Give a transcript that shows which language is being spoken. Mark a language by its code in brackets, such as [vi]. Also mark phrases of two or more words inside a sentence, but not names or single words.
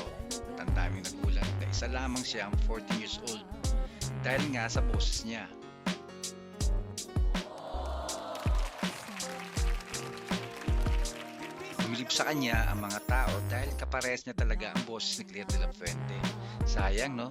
[tl] At ang daming nagulat na isa lamang siyang [en] 14 years old [tl] dahil nga sa boses niya. Bumilib sa kanya ang mga tao dahil kaparehas niya talaga ang boses ni Claire de la Fuente. Sayang, no?